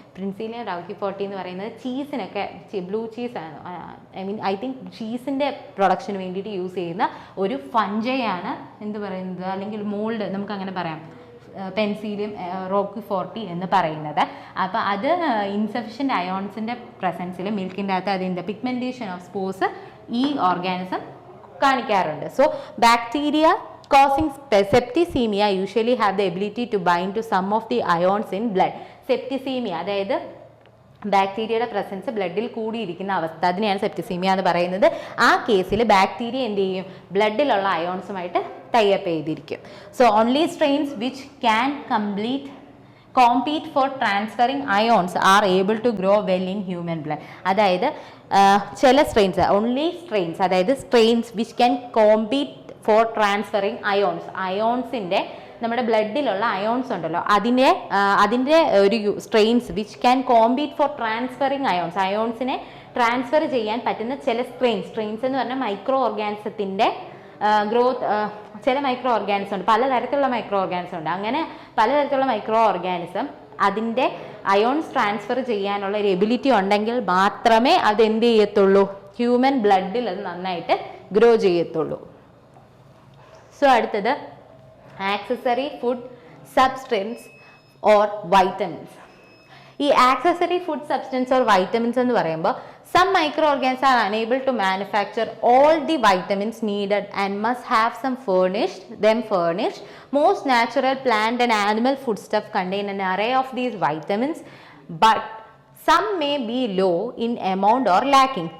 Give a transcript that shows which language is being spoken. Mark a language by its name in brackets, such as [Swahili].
[Malayalam] Penicillium റൗക്കിഫോർട്ടി എന്ന് പറയുന്നത് ചീസിനൊക്കെ blue ചീസാണ്, I think ചീസിൻ്റെ production വേണ്ടിയിട്ട് യൂസ് ചെയ്യുന്ന ഒരു ഫഞ്ചയാണ് എന്ത് പറയുന്നത്, അല്ലെങ്കിൽ മോൾഡ് നമുക്ക് അങ്ങനെ പറയാം, പെൻസിലിയം റോക്കിഫോർട്ടി എന്ന് പറയുന്നത്. അപ്പോൾ അത് ഇൻസഫിഷ്യൻ്റ് അയോൺസിൻ്റെ പ്രസൻസിൽ മിൽക്കിൻ്റെ അകത്ത് അതിൻ്റെ പിഗ്മെൻറ്റേഷൻ ഓഫ് സ്പോർസ് ഈ ഓർഗാനിസം കാണിക്കാറുണ്ട്. [English] So bacteria causing septicemia usually have the ability to bind to some of the ions in blood. [Malayalam] Septicemia അതായത് ബാക്ടീരിയയുടെ പ്രസൻസ് ബ്ലഡിൽ കൂടിയിരിക്കുന്ന അവസ്ഥ, അതിനെയാണ് സെപ്റ്റിസീമിയ എന്ന് പറയുന്നത്. ആ കേസിൽ ബാക്ടീരിയ എന്ത് ചെയ്യും? ബ്ലഡിലുള്ള അയോൺസുമായിട്ട് ടൈപ്പ് ചെയ്തിരിക്കും. [English] So only strains which can compete for transferring ions are able to grow well in human blood. [Malayalam] അതായത് ചില സ്ട്രെയിൻസ്, ഓൺലി സ്ട്രെയിൻസ്, അതായത് [English] strains which can compete for transferring [Malayalam] അയോൺസിൻ്റെ നമ്മുടെ ബ്ലഡിലുള്ള അയോൺസ് ഉണ്ടല്ലോ, അതിൻ്റെ ഒരു strains which can compete for transferring അയോൺസിനെ transfer ചെയ്യാൻ പറ്റുന്ന ചില സ്ട്രെയിൻസ് എന്ന് പറഞ്ഞാൽ മൈക്രോ ഓർഗാനിസത്തിൻ്റെ ഗ്രോത്ത്. ചില മൈക്രോ ഓർഗാനിസം ഉണ്ട്, പലതരത്തിലുള്ള മൈക്രോ ഓർഗാനിസം ഉണ്ട്. അങ്ങനെ പലതരത്തിലുള്ള മൈക്രോ ഓർഗാനിസം അതിൻ്റെ അയോൺസ് ട്രാൻസ്ഫർ ചെയ്യാനുള്ള ഒരു എബിലിറ്റി ഉണ്ടെങ്കിൽ മാത്രമേ അത് എന്ത് ചെയ്യത്തുള്ളൂ? ഹ്യൂമൻ ബ്ലഡിൽ അത് നന്നായിട്ട് ഗ്രോ ചെയ്യത്തുള്ളൂ. സോ അടുത്തത് accessory food substance or vitamins. ഈ accessory food substance or vitamins എന്ന് പറയുമ്പോൾ [English] some microorganisms are unable to manufacture all the vitamins needed and must have some furnished. Most natural plant and animal foodstuff contain an array of these vitamins, but some may be low in amount or lacking.